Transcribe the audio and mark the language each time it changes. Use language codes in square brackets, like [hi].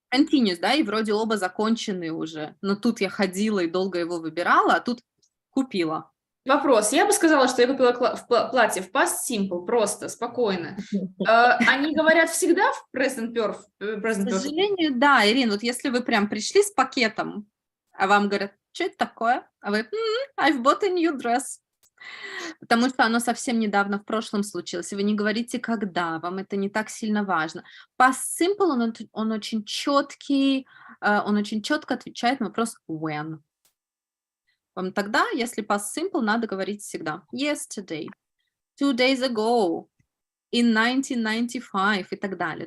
[ru] Continuous, да, и вроде оба закончены уже. Но тут я ходила и долго его выбирала, а тут купила. Вопрос. Я бы сказала, что я купила платье в past simple, просто, спокойно. Они говорят всегда в present К [en] perfect. [ru] сожалению, да, Ирина, вот если вы прям пришли с пакетом, а вам говорят: что это такое? А вы: [en] I've bought a new dress. [ru] Потому что оно совсем недавно в прошлом случилось, и вы не говорите когда, вам это не так сильно важно. Past simple, он очень четкий, он очень четко отвечает на вопрос when. Вам тогда, если past simple, надо говорить всегда [en] yesterday, 2 days ago, [ru] in 1995 и так далее.